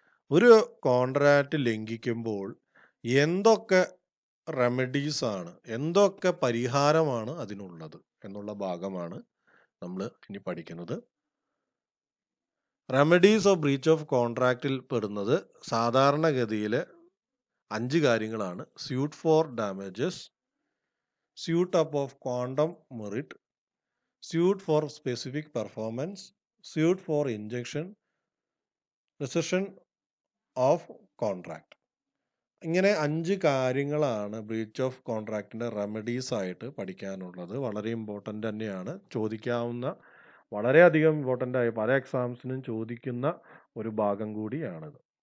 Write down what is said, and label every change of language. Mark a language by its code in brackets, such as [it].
[ml] ഒരു കോൺട്രാക്റ്റ് ലംഘിക്കുമ്പോൾ എന്തൊക്കെ റെമഡീസ് ആണ്, എന്തൊക്കെ പരിഹാരമാണ് അതിനുള്ളത് എന്നുള്ള ഭാഗമാണ് നമ്മൾ ഇനി പഠിക്കുന്നത്. റെമഡീസ് ഓഫ് ബ്രീച്ച് ഓഫ് കോൺട്രാക്റ്റിൽ പെടുന്നത് സാധാരണഗതിയിൽ 5 കാര്യങ്ങളാണ്. [en] Suit for damages, suit up of quantum meruit, suit for specific performance, suit for injunction, rescission of contract. [ml] ഇങ്ങനെ 5 കാര്യങ്ങളാണ് ബ്രീച്ച് ഓഫ് കോൺട്രാക്റ്റിന്റെ റെമഡീസ് ആയിട്ട് പഠിക്കാനുള്ളത്. വളരെ ഇമ്പോർട്ടൻ്റ് തന്നെയാണ്, ചോദിക്കാവുന്ന, വളരെയധികം ഇമ്പോർട്ടൻ്റ് ആയി പല എക്സാംസിനും ചോദിക്കുന്ന ഒരു ഭാഗം കൂടിയാണിത്.